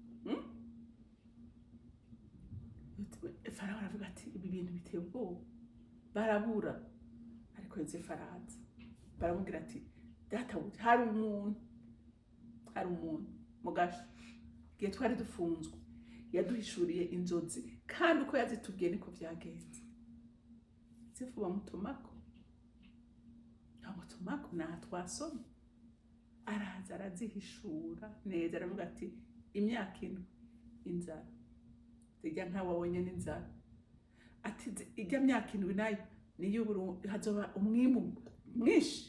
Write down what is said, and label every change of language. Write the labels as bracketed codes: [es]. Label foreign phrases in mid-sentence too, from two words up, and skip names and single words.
[rn] Farawo aravuga ati ibi bintu biteye ubwoba, barabura. Ariko Yosefu araza, baramubwira ati databuja, hari umuntu mugasha, igihe twari dufunzwe yaduhishuriye inzozi, kandi uko yazitubwiye niko vyagenze. Yosefu bamutumako naha twasomye, araza arazihishura neza, aravuga ati imyaka 7 inzara zijya nk'ababonye n'inzara, ati ijya myaka 7 nayo niyo hazoba umwimbu mwinshi.